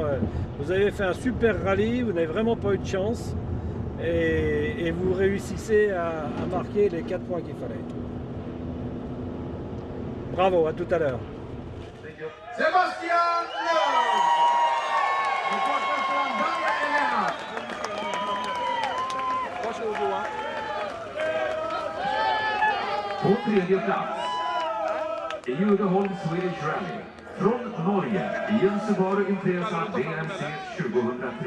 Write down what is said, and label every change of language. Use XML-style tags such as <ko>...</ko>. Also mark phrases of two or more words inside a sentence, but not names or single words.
<fr>Vous avez fait un super rallye. Vous n'avez vraiment pas eu de chance. Et vous réussissez à marquer les 4 points qu'il fallait. Bravo, à tout à l'heure. Sébastien Loeb.</fr> <sv>På tredje plats, Judeholm Swedish Rally. Från Norge, Jens Subaru Impresa BMC 2003.</sv>